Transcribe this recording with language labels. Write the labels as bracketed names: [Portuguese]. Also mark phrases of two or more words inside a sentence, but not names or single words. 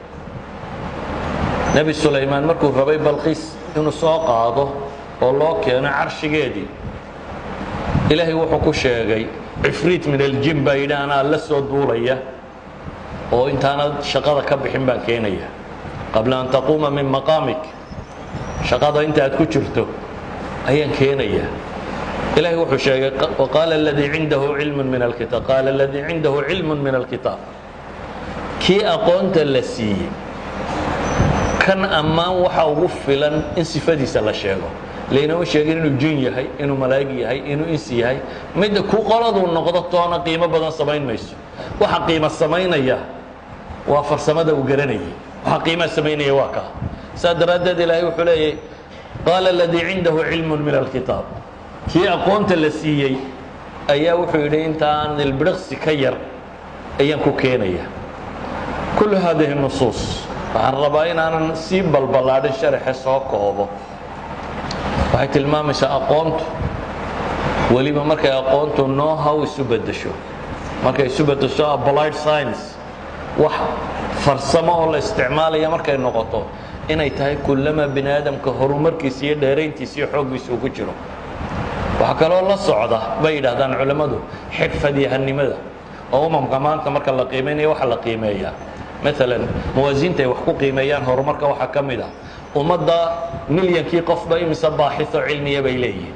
[Somali] nabi Suleymaan markuu rabay Balqiis inuu soo qaado oo loo keeno carshigeedii ilaahay wuxuu ku sheegay [Arabic] عفريت من الجن [Somali] baydaana la soo duulaya oo intaana shaqada ka bixin baan keenaya [Arabic] قبل أن تقوم من [Somali] maqamik shaqada inta aad ku jirto ayaan keenaya ilaahay wuxuu sheegay [Arabic] وقال الذي عنده علم من الكتاب قال الذي عنده علم من الكتاب [Somali] ki aqoonta la siiyay kan ammaan waxa ugu filan in sifadiisa la sheego leena sheegay inuu jin yahay inuu malaa'ig yahay inuu insi yahay mid ku qoladu noqdo toona qiimo badan sameyn mayso waxa qiimo sameynaya waa farsamada uu garanayay waxa qiimo sameynaya waa ka sadradad ilaahay wuxuu leeyahay [Arabic] قال الذي عنده علم من الكتاب [Somali] ki aqoonta la siiyay ayaa wuxuu yiri intaan ilbirqsi ka yar ayaan ku keenaya [Arabic] كل هذه النصوص [Somali] waxaan rabaa inaanan sii balballaadhin sharaxe soo koobo. waxay tilmaamaysaa aqoontu weliba markay aqoontu know-how isu beddesho, markay isu beddesho [English] applied science, [Somali] wax farsamo oo la isticmaalaya markay noqoto inay tahay kullama bini aadamka horumarkiisa iyo dheerayntiisa iyo xooggiisa uu ku jiro. waxaa kaloo la socda bay yidhaahdaan culammadu xirfadyahanimada oo umamka maanta marka la qiimaynayo waxa la qiimeeyaa maalan muwaasiinta ay wax ku qiimeeyaan horumarka waxaa ka mid ah ummadda milyankii qofba imise baaxitho cilmiya bay leeyihiin.